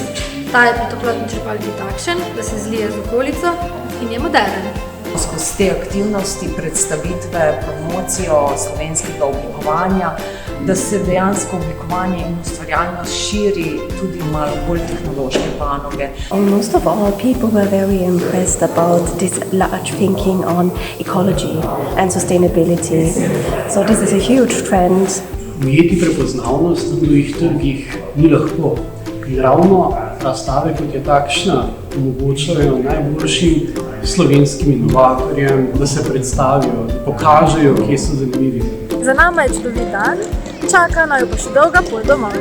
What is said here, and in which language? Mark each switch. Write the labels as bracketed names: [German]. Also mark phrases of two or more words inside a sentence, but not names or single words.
[Slovenian] Ta je pri toplotni črpalki takšen, da se zlije z okolico in je moderen. Skozi te aktivnosti, predstavitve, promocijo slovenskega oblikovanja, da se dejansko oblikovanje in ustvarjalnost širi tudi malo bolj tehnološke panoge. [English] Most of all, people were very impressed about this large thinking on ecology and sustainability. So this is a huge trend. [Slovenian] Ujeti prepoznavnost na tujih trgih ni lahko. In ravno razstave, kot je takšna, omogočajo najboljšim slovenskim inovatorjem, da se predstavijo, da pokažejo, kje so zanimivi. Za nama je čudovit dan, čaka naju pa še dolga pot domov.